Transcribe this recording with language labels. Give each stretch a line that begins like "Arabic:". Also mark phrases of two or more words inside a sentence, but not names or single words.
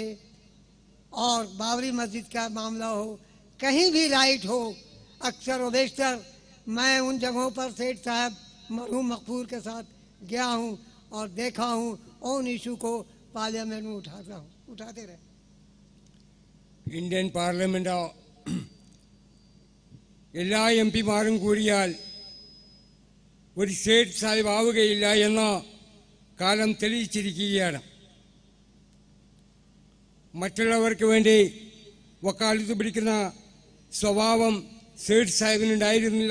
Urdu: اور بابری مسجد کا معاملہ ہو، کہیں بھی رائٹ ہو، اکثر و بیشتر میں ان جگہوں پر سیٹھ صاحب مرحوم مغفور کے ساتھ گیا ہوں اور دیکھا ہوں ان ایشو کو پارلیمنٹ میں اٹھاتے رہے.
Malayalam: ഇന്ത്യൻ പാർലമെന്റ് എല്ലാ എം പിമാരും കൂടിയാൽ ഒരു സ്റ്റേറ്റ് സാഹിബ് ആവുകയില്ല എന്ന കാലം തെളിയിച്ചിരിക്കുകയാണ്. മറ്റുള്ളവർക്ക് വേണ്ടി വക്കാലത്ത് പിടിക്കുന്ന സ്വഭാവം സ്റ്റേറ്റ് സാഹിബിനുണ്ടായിരുന്നില്ല.